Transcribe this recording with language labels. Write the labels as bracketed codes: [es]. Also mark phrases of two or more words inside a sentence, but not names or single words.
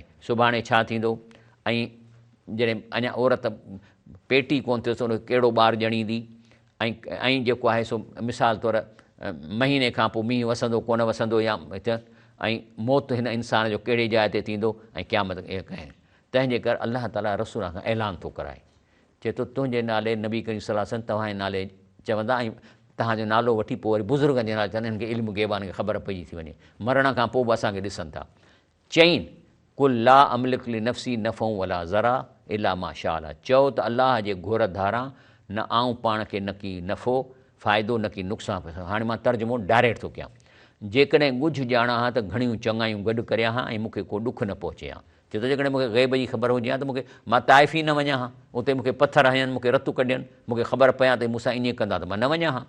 [sd] सुभाणे छा थींदो, ऐं जॾहिं अञा औरत पेटी कोन थियोसि उनखे कहिड़ो ॿारु ॼणींदी, ऐं जेको आहे सो मिसाल तौरु महीने खां पोइ मींहुं वसंदो कोन वसंदो, या ऐं मौत हिन इंसान जो कहिड़े जाइ ते थींदो, ऐं क़यामत कहिड़े। तंहिंजे करे अलाह ताला रसूल खां ऐलान थो कराए, चए थो तुंहिंजे नाले नबी करीम सल्लल्लाहु अलैहि वसल्लम तव्हांजे नाले चवंदा, ऐं तव्हांजो नालो वठी पोइ वरी बुज़ुर्गनि जे नाले चवंदा, हिनखे इल्मु गेबान खे ख़बर पइजी थी वञे, मरण खां पोइ बि असांखे ॾिसनि था। चईं [ar] قل لا أملك لنفسي نفعا ولا ضرا إلا ما شاء الله, [sd] चओ त अलाह जे घुर धारां न आऊं पाण खे न की नफ़ो फ़ाइदो न की नुक़सानु। हाणे मां तर्जुमो डायरेक्ट थो कयां, जेकॾहिं ॻुझ ॼाणा हा त घणियूं चङायूं गॾु करियां हा, ऐं मूंखे को ॾुखु न पहुचे हा। छो त जेकॾहिं मूंखे ग़ैब जी ख़बर हुजे हा त मूंखे मां ताइफ़ ई न वञा हा, उते मूंखे पथर हयनि, मूंखे रतु कढियनि, मूंखे ख़बर पया त मूंसां ईअं कंदा त मां न वञा हा।